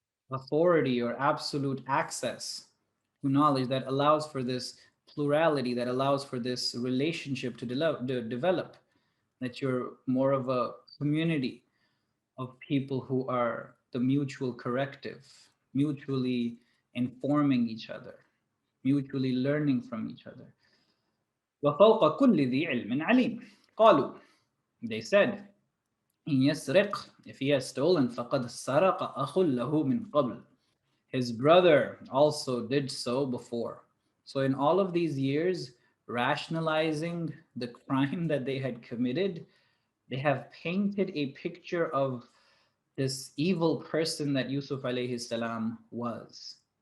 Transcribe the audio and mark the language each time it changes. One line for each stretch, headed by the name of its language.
English: authority or absolute access to knowledge that allows for this plurality, that allows for this relationship to develop, that you're more of a community of people who are the mutual corrective, mutually informing each other, mutually learning from each other.
Arabic: وَفَوْقَ كُلِّ ذِي عِلْمٍ عَلِيمٍ. قالوا,
English: they said,
Arabic: إِنْ يَسْرِقْ,
English: if he has stolen,
Arabic: فَقَدْ سَرَقَ أَخٌ لَهُ مِنْ قَبْلِ.
English: His brother also did so before. So in all of these years, rationalizing the crime that they had committed, they have painted a picture of this evil person that Yusuf alayhi salam was.